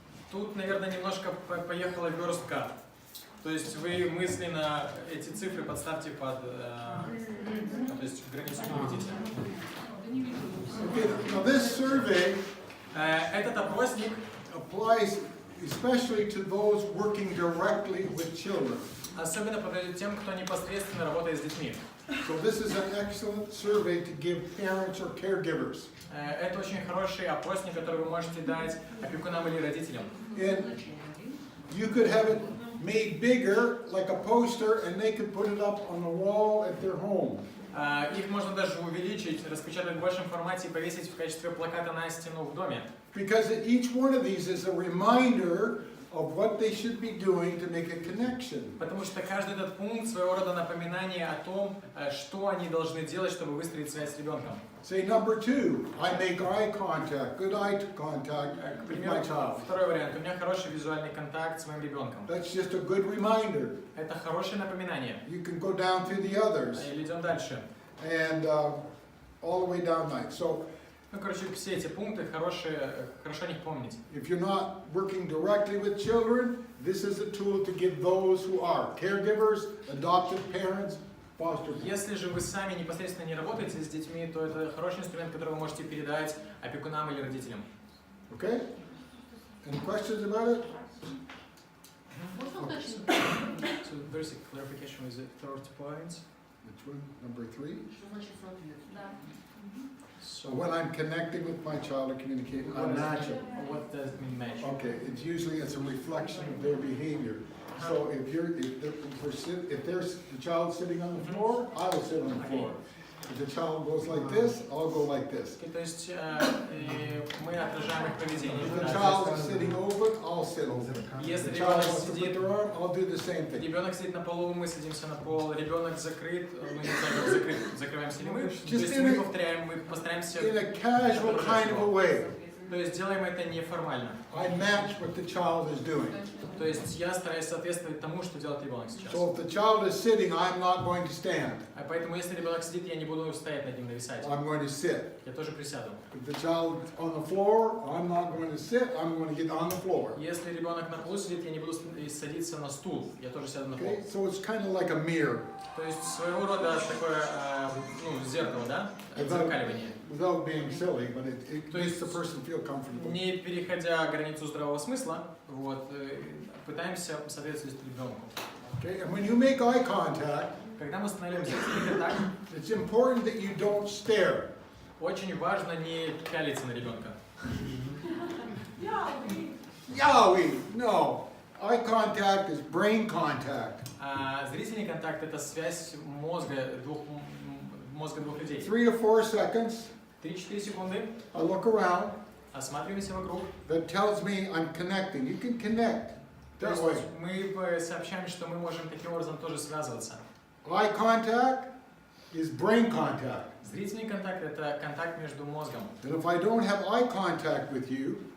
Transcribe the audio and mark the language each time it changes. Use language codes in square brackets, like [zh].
[ru] Тут, наверное, немножко поехала верстка. То есть вы мысленно эти цифры подставьте под, то есть границу не видите. [en] Okay, now this survey [ru] Этот опросник [en] applies especially to those working directly with children. [ru] особенно подойдет тем, кто непосредственно работает с детьми. [en] So this is an excellent survey to give parents or caregivers. [ru] Это очень хороший опросник, который вы можете дать опекунам или родителям. [en] And you could have it made bigger, like a poster, and they could put it up on the wall at their home. [ru] Их можно даже увеличить, распечатать в большем формате и повесить в качестве плаката на стену в доме. [en] Because each one of these is a reminder of what they should be doing to make a connection. [ru] Потому что каждый этот пункт своего рода напоминание о том, что они должны делать, чтобы выстроить связь с ребенком. [en] Say number 2, I make eye contact, good eye contact [ru] К [en] with my [ru] примеру, [en] child. [ru] второй вариант. У меня хороший визуальный контакт с моим ребенком. [en] That's just a good reminder. [ru] Это хорошее напоминание. [en] You can go down through the others [ru] Или идем дальше. [en] and all the way down night. So [ru] Ну, короче, все эти пункты хорошо о них помнить. [en] if you're not working directly with children, this is a tool to give those who are caregivers, adoptive parents, foster parents. [ru] Если же вы сами непосредственно не работаете с детьми, то это хороший инструмент, который вы можете передать опекунам или родителям. [en] Okay? Any questions about it? [ru] Можно уточнить? [en] So there's a clarification with the third point. Which one? Number 3? [ru] Что значит соответственно? Да. [en] So When I'm connecting with my child or communicating, I'm matching. What does it mean match? Okay, it's usually a reflection of their behavior. So if there's the child sitting on the floor, I will sit on the floor. If the child goes like this, I'll go like this. [ru] То есть мы отражаем их поведение. [en] If the child is sitting over, I'll sit over. [ru] Если [en] If the child [ru] ребенок [en] wants to put [ru] сидит, [en] their arm, I'll do the same thing. [ru] ребенок сидит на полу, мы садимся на пол, ребенок закрыт, мы не знаем, как закрыт, закрываемся ли мы. То есть мы повторяем, мы постараемся, [en] In a casual kind of a way. [ru] то есть делаем это неформально. [en] I match what the child is doing. [ru] То есть я стараюсь соответствовать тому, что делает ребенок сейчас. [en] So if the child is sitting, I'm not going to stand. [ru] А поэтому если ребенок сидит, я не буду стоять над ним нависать. [en] I'm going to sit. [ru] Я тоже присяду. [en] If the child is on the floor, I'm not going to sit, I'm going to get on the floor. [ru] Если ребенок на полу сидит, я не буду садиться на стул, я тоже сяду на пол. [en] Okay, so it's kind of like a mirror. [ru] То есть своего рода такое зеркало, да? Отзеркаливание. [en] Without being silly, but it makes the person feel comfortable. [ru] Не переходя границу здравого смысла, вот, пытаемся соответствовать ребенку. [en] Okay, and when you make eye contact, [ru] Когда мы устанавливаем зрительный контакт, [en] it's important that you don't stare. [ru] очень важно не пялиться на ребенка. [en] Yowie! No. Eye contact is brain contact. [ru] Зрительный контакт — это связь мозга двух людей. [en] 3 to 4 seconds, [ru] 3-4 секунды, [en] I look around, [ru] осматриваемся вокруг. [en] that tells me I'm connecting. You can connect [ru] То [en] that [ru] есть [en] way. [ru] мы сообщаем, что мы можем таким образом тоже связываться. [en] Eye contact is brain contact. [ru] Зрительный контакт — это контакт между мозгом. [en] And if I don't have eye contact with you,